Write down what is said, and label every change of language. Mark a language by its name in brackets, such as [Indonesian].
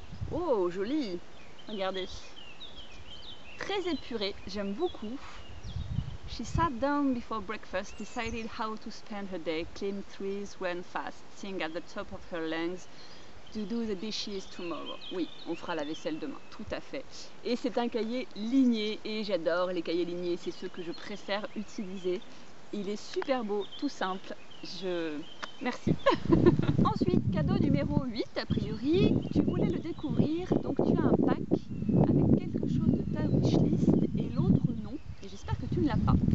[French] Oh, joli! Regardez. Très épuré, j'aime beaucoup. [English] She sat down before breakfast, decided how to spend her day, climbed trees, ran fast, sing at the top of her lungs, to do the dishes tomorrow. [French] Oui, on fera la vaisselle demain, tout à fait. Et c'est un cahier ligné, et j'adore les cahiers lignés, c'est ceux que je préfère utiliser. Il est super beau, tout simple, merci. Ensuite, cadeau numéro 8, a priori, tu voulais le découvrir, donc tu as un pack avec quelque chose de ta wishlist et l'autre non, et j'espère que tu ne l'as pas.